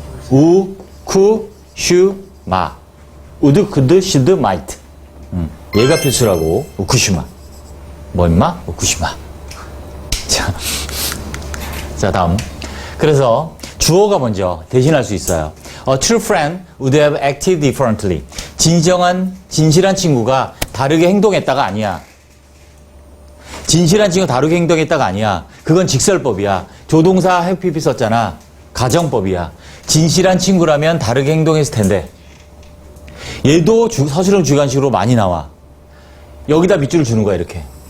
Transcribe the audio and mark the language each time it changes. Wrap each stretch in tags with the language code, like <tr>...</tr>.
<ko>우, 쿠, 슈, 마. 우드, 쿠드, 슈드, 마이트. 얘가 필수라고. 우쿠슈마. 뭐 임마? 우쿠슈마. 자, 다음. 그래서 주어가 먼저 대신할 수 있어요.</ko> <en>A true friend would have acted differently.</en> <ko>진실한 친구가 다르게 행동했다가 아니야. 진실한 친구가 다르게 행동했다가 아니야. 그건 직설법이야. 조동사 have 썼잖아. 가정법이야. 진실한 친구라면 다르게 행동했을 텐데. 얘도 서술형 주관식으로 많이 나와. 여기다 밑줄을 주는 거야, 이렇게.</ko>